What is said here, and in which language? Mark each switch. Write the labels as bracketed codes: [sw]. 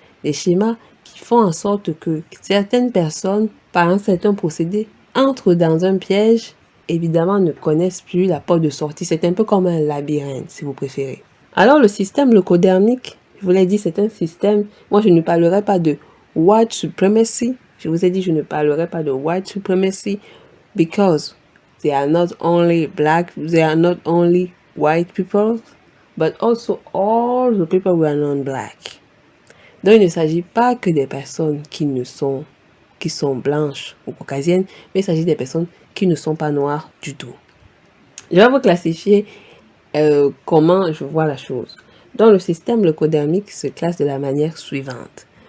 [fr] Des schémas qui font en sorte que certaines personnes, par un certain procédé, entrent dans un piège, évidemment ne connaissent plus la porte de sortie. C'est un peu comme un labyrinthe, si vous préférez. Alors le système locodermique, je vous l'ai dit, c'est un système, moi je ne parlerai pas de white supremacy. Je vous ai dit, je ne parlerai pas de [en] white supremacy because they are not only black, they are not only white people, but also all the people who are non-black. [fr] Donc il ne s'agit pas que des personnes qui sont blanches ou caucasiennes, mais il s'agit des personnes qui ne sont pas noires du tout. Je vais vous classifier comment je vois la chose. Dans le système locodermique se classe de la manière suivante.